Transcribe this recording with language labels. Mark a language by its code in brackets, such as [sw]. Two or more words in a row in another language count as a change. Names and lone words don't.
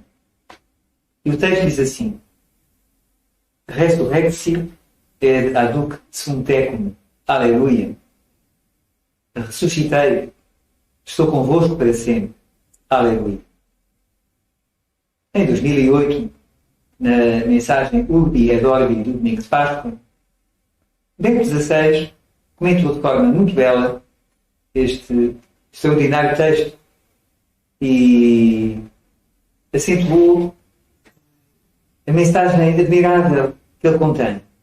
[pt] E o texto diz assim: [la] Resurrexit et aduc sum tecum, aleluia. [pt] Ressuscitei, estou convosco para sempre, aleluia. Em 2008, na mensagem Urbi et Orbi do domingo de Páscoa, Bento XVI comentou de forma muito bela este extraordinário texto e acentuou a mensagem admirável que ele contém.